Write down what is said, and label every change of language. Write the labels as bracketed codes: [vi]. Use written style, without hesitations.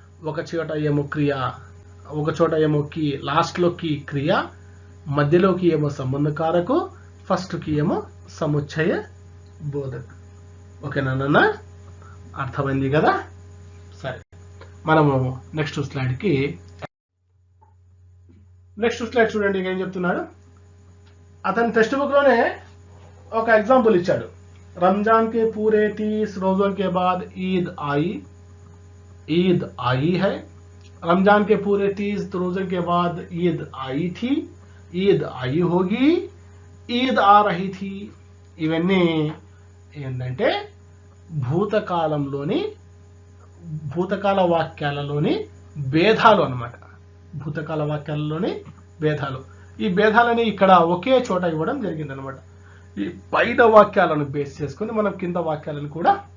[te] ఒక చోట ఏమో క్రియ, ఒక చోట ఏమో కీ, లాస్ట్ లో కీ క్రియ, మధ్యలోకి ఏమో సంబంధకారకు, ఫస్ట్ కి ఏమో సముచ్చయ బోధక్. ఓకేనా నాన్న, అర్థమైంది కదా. సరే, మనము నెక్స్ట్ స్లైడ్ చూడండి. ఏం చెప్తున్నాడు? అతని టెక్స్ట్ బుక్ లోనే ఒక एग्जांपल ఇచ్చాడు. [hi] रमजान के पूरे 30 रोजों के बाद ईद आई है. रमजान के पूरे 30 रोजों के बाद ईद आई थी, ईद आई होगी, ईद आ रही थी. [te] ఇవన్నీ ఏంటంటే భూతకాల వాక్యాలలోని భేదాలు అన్నమాట. భూతకాల వాక్యాలలోని భేదాలు. ఈ భేదాలని ఇక్కడ ఒకే చోట ఇవ్వడం జరిగింది అనమాట. ఈ పైన వాక్యాలను బేస్ చేసుకుని మనం కింద వాక్యాలను కూడా